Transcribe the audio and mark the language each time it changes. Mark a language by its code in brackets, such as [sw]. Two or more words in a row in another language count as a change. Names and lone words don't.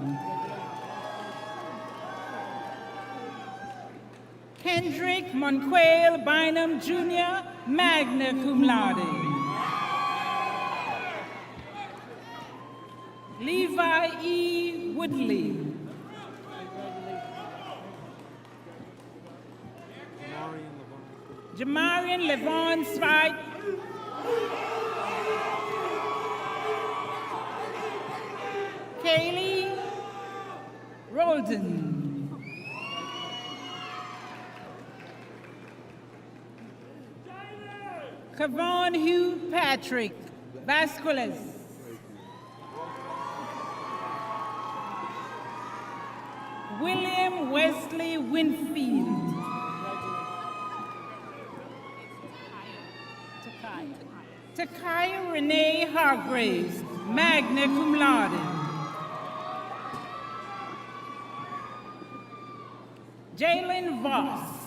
[en] Kendrick Monquail Bynum Jr., [la] magna cum laude. [en] Levi E. Woodley. Jamarian Levon Strike. Kaylee Rolden. Kavon Hugh Patrick Vasquez. William Wesley Winfield. Takaya Renee Hargraves, [la] magna cum laude. [en] Jalen Voss.